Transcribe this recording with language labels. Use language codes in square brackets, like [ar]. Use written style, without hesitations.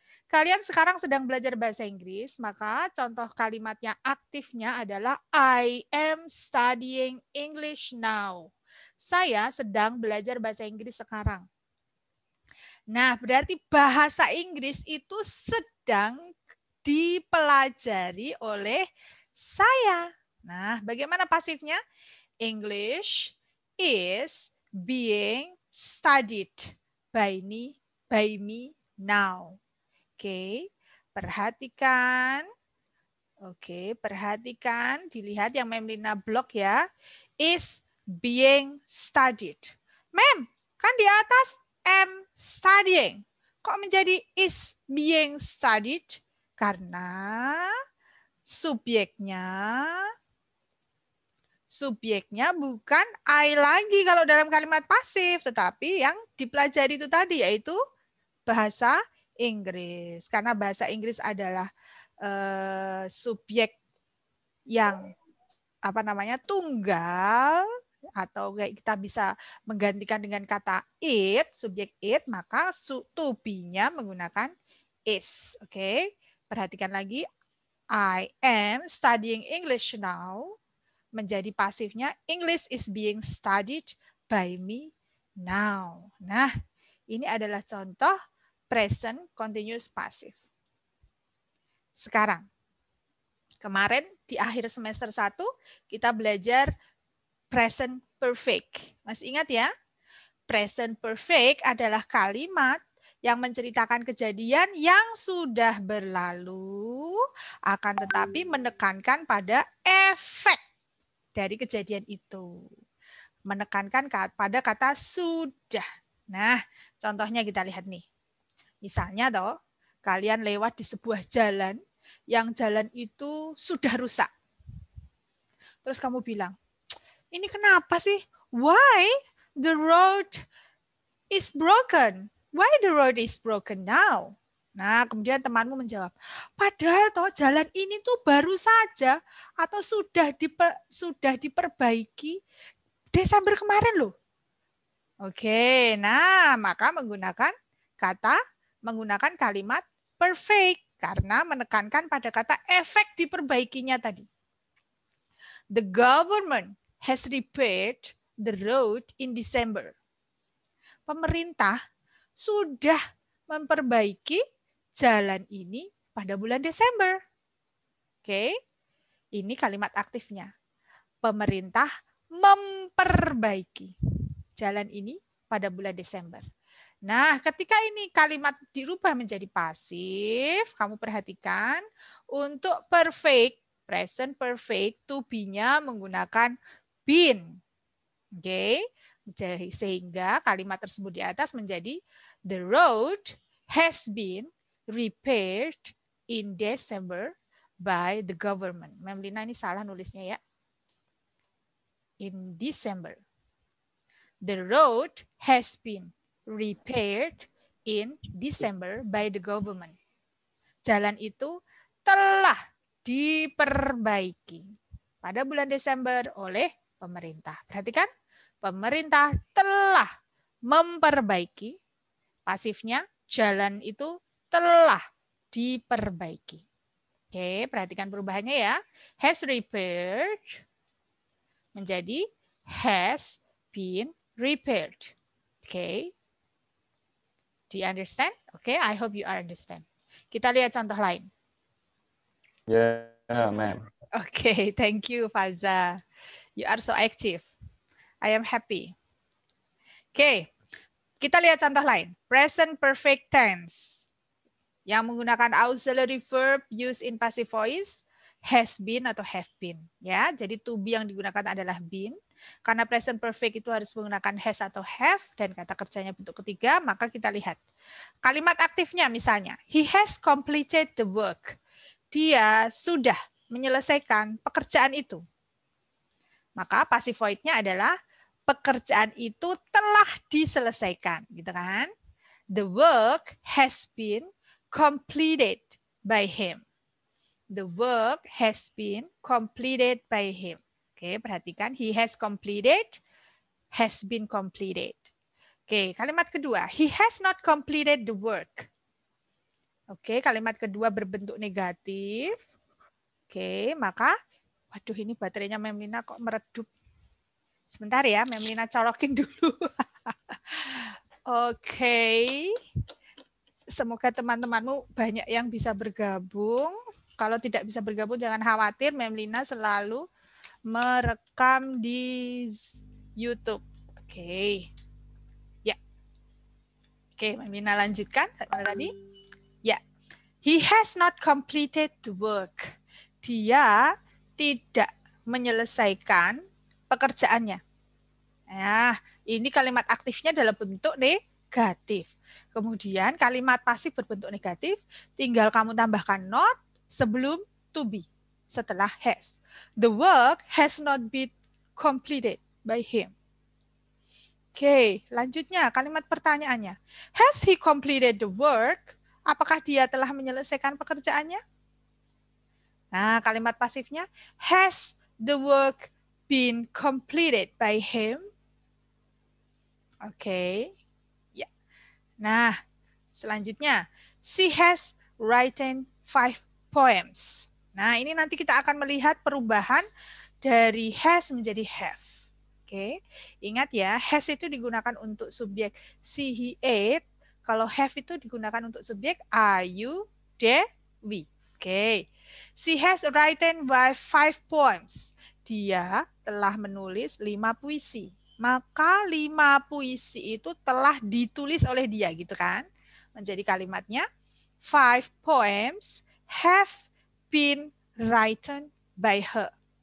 [id] Kalian sekarang sedang belajar bahasa Inggris, maka contoh kalimatnya aktifnya adalah [en] I am studying English now. [id] Saya sedang belajar bahasa Inggris sekarang. Nah, berarti bahasa Inggris itu sedang dipelajari oleh saya. Nah, bagaimana pasifnya? [en] English is being studied by me now. [id] Oke, perhatikan. Oke, perhatikan. Dilihat yang Memlina blok ya. [en] Is being studied. [id] Mem, kan di atas [en] am studying. [id] Kok menjadi [en] is being studied? [id] Karena subjeknya bukan I lagi kalau dalam kalimat pasif, tetapi yang dipelajari itu tadi yaitu bahasa Inggris. Karena bahasa Inggris adalah subjek yang tunggal, atau kayak kita bisa menggantikan dengan kata it, subjek it, maka to be-nya menggunakan is. Oke, perhatikan lagi. [en] I am studying English now. [id] Menjadi pasifnya [en] English is being studied by me now. [id] Nah, ini adalah contoh present continuous passive. Sekarang, kemarin di akhir semester 1 kita belajar present perfect. Masih ingat ya? Present perfect adalah kalimat yang menceritakan kejadian yang sudah berlalu, akan tetapi menekankan pada efek dari kejadian itu. Menekankan pada kata sudah. Nah, contohnya kita lihat nih. Misalnya toh, kalian lewat di sebuah jalan, yang jalan itu sudah rusak. Terus kamu bilang, ini kenapa sih? [en] Why the road is broken? Why the road is broken now? [id] Nah, kemudian temanmu menjawab, padahal toh jalan ini tuh baru saja atau sudah diperbaiki Desember kemarin loh. Oke, nah maka menggunakan kalimat perfect karena menekankan pada kata efek diperbaikinya tadi. [en] The government has repaired the road in December. [id] Pemerintah sudah memperbaiki jalan ini pada bulan Desember. Oke, ini kalimat aktifnya. Pemerintah memperbaiki jalan ini pada bulan Desember. Nah, ketika ini kalimat dirubah menjadi pasif, kamu perhatikan untuk perfect, present perfect, to be-nya menggunakan been. Oke, sehingga kalimat tersebut di atas menjadi [en] the road has been repaired in December by the government. [id] Memlina ini salah nulisnya ya. [en] In December. The road has been repaired in December by the government. [id] Jalan itu telah diperbaiki pada bulan Desember oleh pemerintah. Perhatikan, pemerintah telah memperbaiki. Pasifnya, jalan itu telah diperbaiki. Oke, perhatikan perubahannya ya. [en] Has repaired [id] menjadi [en] has been repaired. Okay. Do you understand? Okay, I hope you understand. [id] Kita lihat contoh lain. [en] Yeah, ma'am. Okay, thank you, Faza. You are so active. I am happy. [id] Okay, kita lihat contoh lain. Present perfect tense. Yang menggunakan [en] auxiliary verb used in passive voice, has been [id] atau [en] have been. [id] Ya, jadi to be yang digunakan adalah been. Karena present perfect itu harus menggunakan has atau have dan kata kerjanya bentuk ketiga, maka kita lihat. Kalimat aktifnya misalnya, [en] he has completed the work. [id] Dia sudah menyelesaikan pekerjaan itu. Maka passive void-nya adalah pekerjaan itu telah diselesaikan, gitu kan? [en] The work has been completed by him. The work has been completed by him. [id] Oke, perhatikan. [en] He has completed, has been completed. [id] Oke, kalimat kedua. [en] He has not completed the work. [id] Oke, kalimat kedua berbentuk negatif. Oke, maka, waduh ini baterainya Memlina kok meredup. Sebentar ya, Memlina colokin dulu. Oke. Semoga teman-temanmu banyak yang bisa bergabung. Kalau tidak bisa bergabung jangan khawatir, Memlina selalu merekam di YouTube. Oke. Ya. Oke, Memlina lanjutkan sampai tadi. Ya. [en] He has not completed the work. [id] Dia tidak menyelesaikan pekerjaannya. Nah, ini kalimat aktifnya dalam bentuk negatif. Kemudian kalimat pasif berbentuk negatif, tinggal kamu tambahkan not sebelum to be, setelah has. [en] The work has not been completed by him. [id] Oke, lanjutnya kalimat pertanyaannya. [en] Has he completed the work? [id] Apakah dia telah menyelesaikan pekerjaannya? Nah, kalimat pasifnya, [en] has the work been completed by him? [id] Oke. Ya. Nah, selanjutnya, [en] she has written 5 poems. [id] Nah, ini nanti kita akan melihat perubahan dari has menjadi have. Oke. Ingat ya, has itu digunakan untuk subjek she, he, it. Kalau have itu digunakan untuk subjek I, you, they, we. Oke. [en] She has written 5 poems. [id] Dia telah menulis 5 puisi. Maka 5 puisi itu telah ditulis oleh dia, gitu kan? Menjadi kalimatnya [en] 5 poems have been written by her.